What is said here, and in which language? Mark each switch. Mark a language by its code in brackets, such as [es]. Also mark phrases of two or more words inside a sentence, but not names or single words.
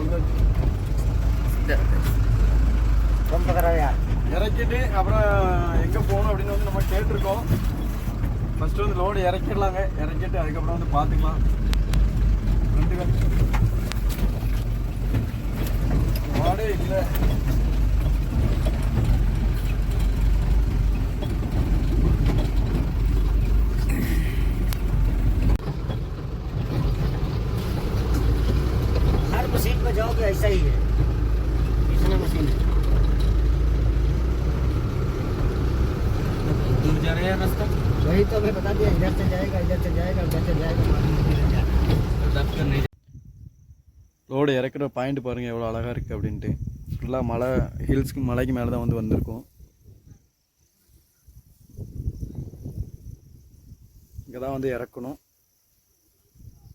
[ta] உள்ள இறக்கிட்டு அப்புறம் எங்கே போகணும் அப்படின்னு வந்து நம்ம கேட்டிருக்கோம். ஃபஸ்ட்டு வந்து லோடு இறக்கிடலாங்க. இறக்கிட்டு அதுக்கப்புறம் வந்து பார்த்துக்கலாம். லோடே இல்லை. [hi] हर मशीन पे जाओगे ऐसा ही है. इतना मशीन है. दूर जा रहे हैं रास्ता. वही तो मैं बता दिया. इधर से जाएगा, इधर से जाएगा, उधर से जाएगा. [ta] லோடு இறக்குற பாயிண்ட் பாருங்கள் எவ்வளோ அழகாக இருக்குது அப்படின்ட்டு. ஃபுல்லாக மலை ஹில்ஸ்க்கு மலைக்கு மேலே தான் வந்து வந்திருக்கோம். இங்கே தான் வந்து இறக்கணும்.